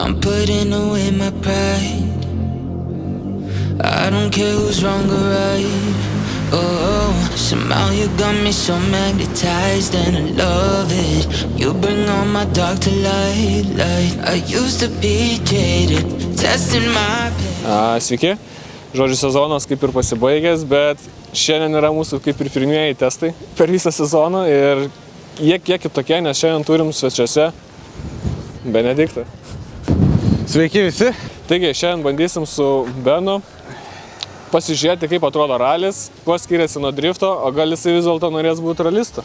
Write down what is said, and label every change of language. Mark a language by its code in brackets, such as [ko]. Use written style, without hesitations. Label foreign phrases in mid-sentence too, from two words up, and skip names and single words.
[en] I'm putting away my pride. I don't care who's wrong or right. Oh, somehow you got me so magnetized and I love it. You bring all my dark to light. I used to be jaded, testing my pain. [lt] Sveiki. Žodžiu, sezonas kaip ir pasibaigęs, bet šiandien yra mūsų kaip ir pirmieji testai per visą sezoną ir jie kiek kitokie, nes šiandien turim svečiuose Benediktą. Sveiki visi. Taigi, šiandien bandysim su Benu pasižiūrėti, kaip atrodo ralis, kuo skiriasi nuo drifto, o gal jisai vis dėlto norės būti ralistu.